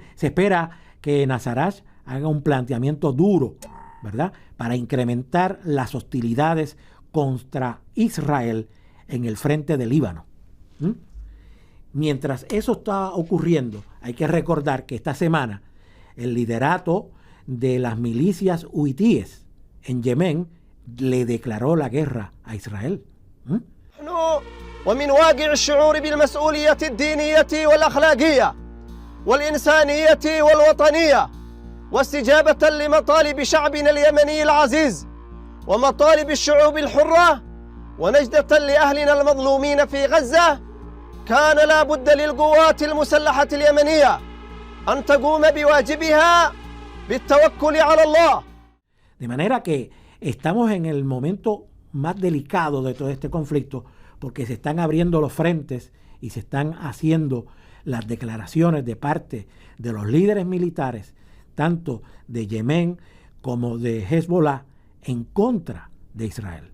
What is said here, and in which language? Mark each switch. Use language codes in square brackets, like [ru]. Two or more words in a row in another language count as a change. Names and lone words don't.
[es] Se espera que Nasrallah haga un planteamiento duro, ¿verdad?, para incrementar las hostilidades contra Israel en el frente del Líbano. Mientras eso está ocurriendo, hay que recordar que esta semana el liderato de las milicias huitíes en Yemen le declaró la guerra a Israel. [ar] ومن واقع الشعور بالمسؤولية الدينية والأخلاقية والإنسانية والوطنية واستجابة لمطالب شعبنا اليمني العزيز ومطالب الشعوب الحرة ونجدة لأهلنا المظلومين في غزة كان لا بد للقوات المسلحة اليمنية أن تقوم بواجبها بالتوكل على الله. [es] De manera que estamos en el momento más delicado de todo este conflicto, porque se están abriendo los frentes y se están haciendo las declaraciones de parte de los líderes militares, tanto de Yemen como de Hezbollah, en contra de Israel.